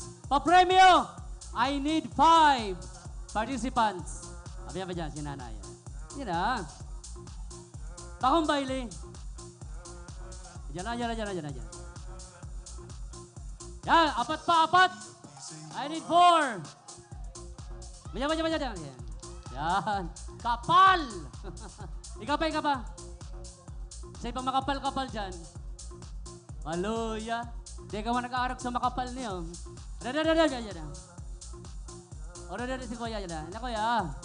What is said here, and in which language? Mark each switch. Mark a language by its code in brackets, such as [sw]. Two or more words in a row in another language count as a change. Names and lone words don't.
[tl] Pa-premyo, [en] I need 5 participants. [bik] Abi ba dyan, si nanay? Yan na. Bakong baile. [tl] Diyan na. Yan, apat. [en] I need 4. [tl] Bayan. Yan. Kapal! Ikaw pa. Sa ibang makapal-kapal dyan. [bik] Maluya. Di ka man nag-aarak sa makapal niyo. [tl] Yan. O, si Kuya yan. Ano, Kuya?